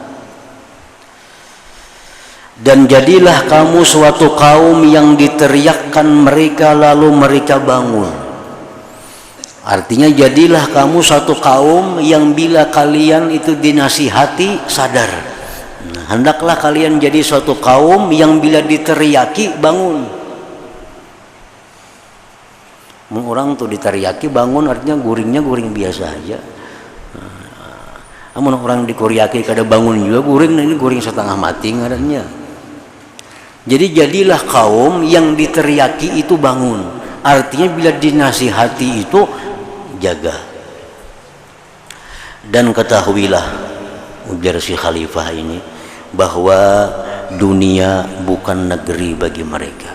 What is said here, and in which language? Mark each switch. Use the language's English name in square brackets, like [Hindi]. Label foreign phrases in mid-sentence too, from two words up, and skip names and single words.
[Indonesian] Dan jadilah kamu suatu kaum yang diteriakkan mereka lalu mereka bangun. Artinya jadilah kamu suatu kaum yang bila kalian itu dinasihati sadar. Nah, hendaklah kalian jadi suatu kaum yang bila diteriaki bangun. [Banjar] Orang tuh diteriaki bangun artinya guringnya guring biasa aja. Namun orang dikuriaki kada bangun juga guring, ini guring setengah mati ngadanya. [Indonesian] Jadi jadilah kaum yang diteriaki itu bangun. Artinya bila dinasihati itu jaga. Dan ketahuilah, ujar si khalifah ini, bahwa dunia bukan negeri bagi mereka.